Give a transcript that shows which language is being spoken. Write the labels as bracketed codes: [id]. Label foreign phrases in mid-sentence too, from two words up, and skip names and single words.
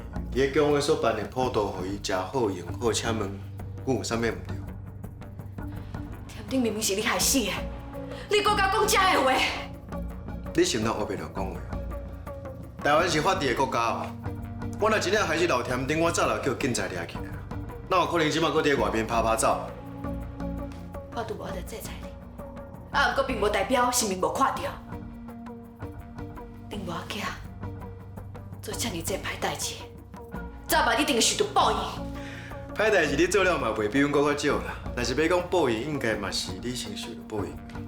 [nan] 伊个公会所办的普渡，互伊真好用好，请问阮有啥物唔对？田丁明明是你害死的，你搁甲讲遮的话？你先当黑白着讲话。台湾是法治的国家哦，我若真正害死老田丁，我早就叫警察抓起来了。哪有可能即马搁伫外面拍拍走？我拄无得制裁你，不过并无代表是面无看到。丁无囝做遮尔济歹代志，早晚一定受到报应。歹代志你做了嘛，袂比阮搁较少啦。但是要讲报应，应该嘛是你先受到报应。